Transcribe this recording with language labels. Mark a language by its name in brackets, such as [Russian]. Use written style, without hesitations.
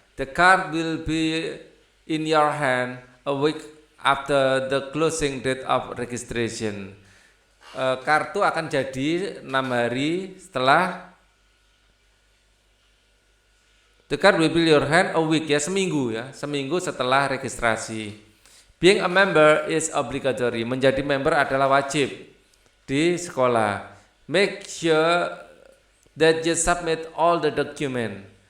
[English] The card will be in your hand a week after the closing date of registration. [Indonesian] Kartu akan jadi 6 hari setelah. [English] The card will be in your hand a week, [Indonesian] ya, seminggu setelah registrasi. [English] Being a member is obligatory. [Indonesian] Menjadi member adalah wajib di sekolah. [English] Make sure that you submit all the document.